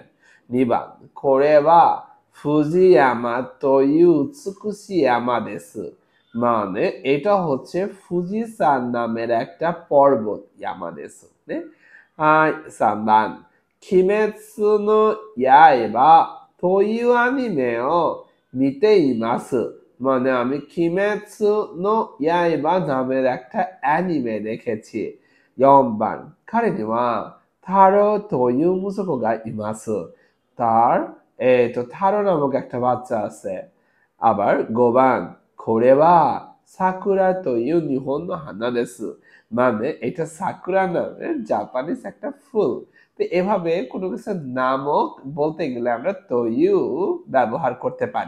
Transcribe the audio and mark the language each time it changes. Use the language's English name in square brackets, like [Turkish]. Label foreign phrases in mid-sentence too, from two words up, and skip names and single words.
[Japanese] 二番 これは 富士山 という 美しい山 です, [Bangla] মানে এটা হচ্ছে ফুজিসান নামের একটা পর্বত, [Japanese] 山です. 三番 鬼滅の刃 という アニメ を 見ています, [Bangla] মানে আমি কিমেৎসু নো ইয়াইবা নামের একটা অ্যানিমে দেখেছি। [Japanese] 4番 彼にはタロという息子がいます。 [Bangla] তার তারো নামক একটা বাচ্চা আছে। আবার 5番 [Japanese] これは 桜 という 日本 花 です, [Bangla] মানে এটা সাকুরা নামের জাপানিজ একটা ফুল। তো এভাবে কোনো কিছু নামক বলতে গেলে আমরা তোইউ ব্যবহার করতে পারি।